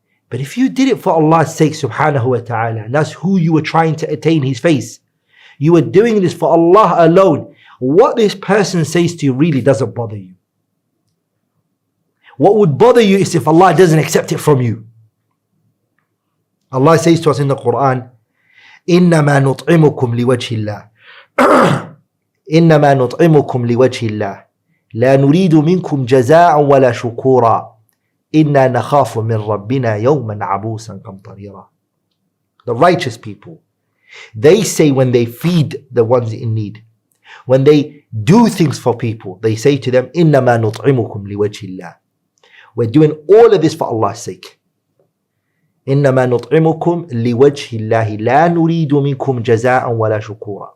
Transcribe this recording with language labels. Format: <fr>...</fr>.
<en>But if you did it for Allah's sake, subhanahu wa ta'ala, and that's who you were trying to attain His face, you were doing this for Allah alone, what this person says to you really doesn't bother you. What would bother you is if Allah doesn't accept it from you.</en> <ar>Allah says to us in the Quran, إِنَّمَا نُطْعِمُكُمْ لِوَجْهِ اللَّهِ إِنَّمَا نُطْعِمُكُمْ لِوَجْهِ اللَّهِ لَا نُرِيدُ مِنْكُمْ جَزَاءً وَلَا شُكُورًا إِنَّا نَخَافُ مِنْ رَبِّنَا يَوْمًا عَبُوسًا قَمْطَرِيرًا.</ar> <en>The righteous people, they say when they feed the ones in need, when they do things for people, they say to them, إِنَّمَا نُطْعِمُكُمْ لِوَجْهِ اللَّهِ. We're doing all of this for Allah's sake.</en> <ar>إِنَّمَا نُطْعِمُكُمْ لِوَجْهِ اللَّهِ لَا نُرِيدُ مِنْكُمْ جَزَاءً وَلَا شُكُورًا.</ar>